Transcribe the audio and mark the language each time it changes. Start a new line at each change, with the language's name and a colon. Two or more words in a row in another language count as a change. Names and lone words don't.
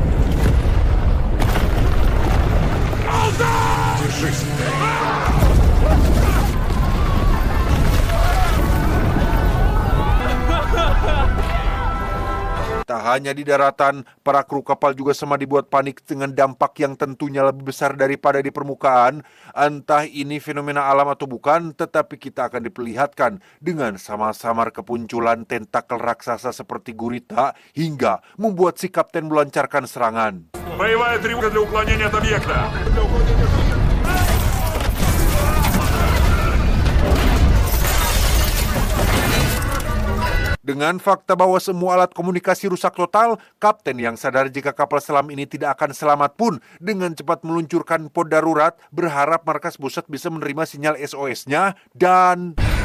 Indonesian: Tak hanya di daratan, para kru kapal juga sama dibuat panik dengan dampak yang tentunya lebih besar daripada di permukaan. Entah ini fenomena alam atau bukan, tetapi kita akan diperlihatkan dengan samar-samar kepunculan tentakel raksasa seperti gurita hingga membuat si kapten melancarkan serangan.
Russian: Боевая тревога для уклонения от объекта.
Indonesian: Dengan fakta bahwa semua alat komunikasi rusak total, kapten yang sadar jika kapal selam ini tidak akan selamat pun dengan cepat meluncurkan pod darurat, berharap markas pusat bisa menerima sinyal SOS-nya dan...